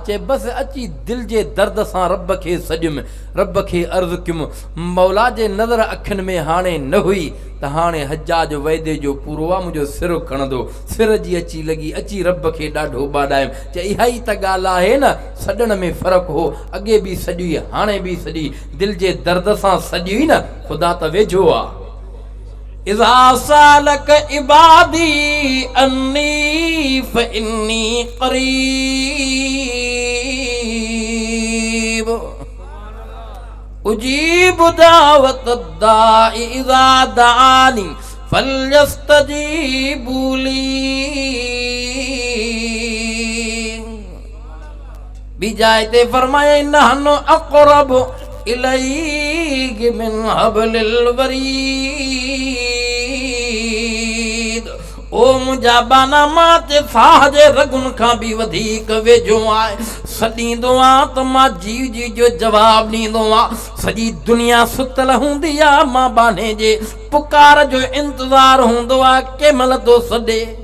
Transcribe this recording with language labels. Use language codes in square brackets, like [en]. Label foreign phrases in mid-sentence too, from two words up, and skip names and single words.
[sd] चए बसि अची दिल जे दर्द सां रब खे सॼुमि, रब खे अर्ज़ु कयुमि मौला जे नज़र अखियुनि में हाणे न हुई त हाणे हज्जाज वाइदे जो पूरो आहे, मुंहिंजो सिर खणंदो। सिर जी अची लॻी, अची रब खे ॾाढो ॿाॾायुमि। चए इहा ई त ॻाल्हि आहे न, सॾण में फ़र्क़ु हो, अॻे बि सॼी हाणे बि सॼी, दिल जे दर्द सां सॼी न, ख़ुदा त वेझो आहे। [ar] إذا سألك عبادي عني فإني قريب أجيب دعوة الداع إذا دعان فليستجيبوا لي. ॿी जाइ ते फरमाए نحن أقرب إليه من حبل الوريد. [sd] ओ मुंहिंजा बाना मां ते साह जे रगुनि खां बि वधीक वेझो आहे। सॾींदो आहे त मां जीव जी जो जवाबु ॾींदो आहे। सॼी दुनिया सुतल हूंदी आहे, मां बाने जे पुकार जो इंतज़ार हूंदो आहे, कंहिं महिल थो सॾे।